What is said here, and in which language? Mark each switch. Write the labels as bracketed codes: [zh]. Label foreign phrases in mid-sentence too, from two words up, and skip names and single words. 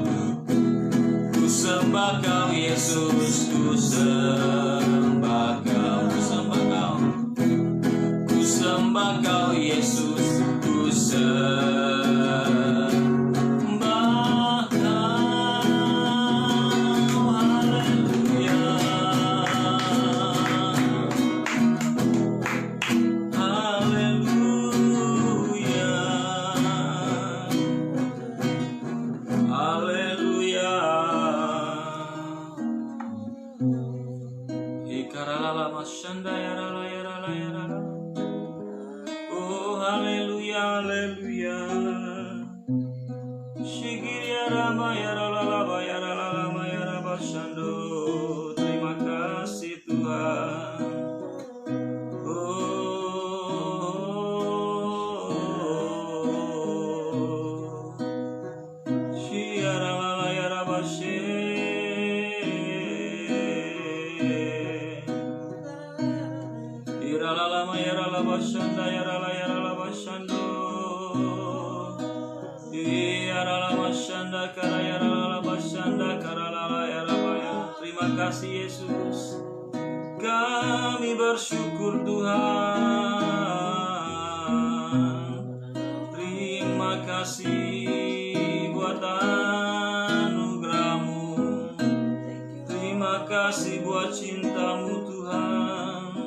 [id] Ku sembah Kau Yesus, ku sembah Kau, ku sembah Kau. Ku sembah Kau Yesus, ku sembah Kau. Haleluya, haleluya, haleluya. Ikaralala masyanda yarala yarala yarala. Oh haleluya, haleluya. Shigiria rama yarala yarala yaraba shando. Terima kasih Tuhan. Oh, shiarala yaraba she. Irala yarala bashanda yarala yarala bashando. Yarala bashanda kara yarala bashanda karala yarabaya. Terima kasih Yesus. Kami bersyukur Tuhan. Terima kasih buat anugerah-Mu. Terima kasih buat cinta-Mu Tuhan.